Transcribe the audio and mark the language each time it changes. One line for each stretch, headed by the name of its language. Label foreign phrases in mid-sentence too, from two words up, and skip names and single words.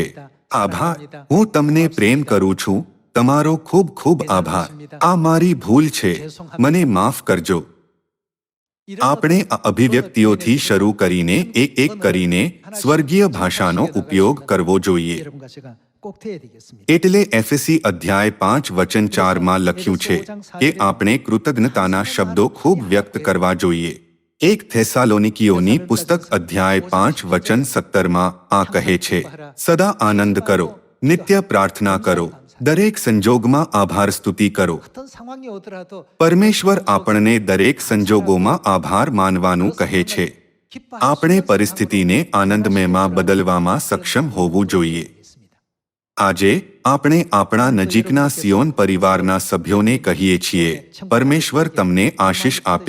Gujarati: આભાર. હું તમને પ્રેમ કરું છું. તમારો ખૂબ ખૂબ આભાર. આ મારી ભૂલ છે. મને માફ કરજો. આપણે આ અભિવ્યક્તિઓથી શરૂ કરીને એક કરીને સ્વર્ગીય ભાષાનો ઉપયોગ કરવો જોઈએ.
Korean: 여러분과 제가 꼭 해야 되겠습니다.
Gujarati: એટલે એફએસી અધ્યાય 5 વચન 4 માં લખ્યું છે કે આપણે કૃતજ્ઞતાના શબ્દો ખૂબ વ્યક્ત કરવા જોઈએ. એક થેસાલોનિકીઓની પુસ્તક અધ્યાય 5 વચન 17 માં આ કહે છે, સદા આનંદ કરો, નિત્ય પ્રાર્થના કરો, દરેક સંજોગમાં આભાર સ્તુતિ કરો.
Korean: 어떤 상황이 오더라도
Gujarati: પરમેશ્વર આપણને દરેક સંજોગોમાં આભાર માનવાનું કહે છે. આપણે પરિસ્થિતિને આનંદમયમાં બદલવામાં સક્ષમ હોવું જોઈએ. આજે આપણે આપણા નજીકના સિયોન પરિવારના સભ્યોને કહીએ છીએ, પરમેશ્વર તમને આશીષ આપે.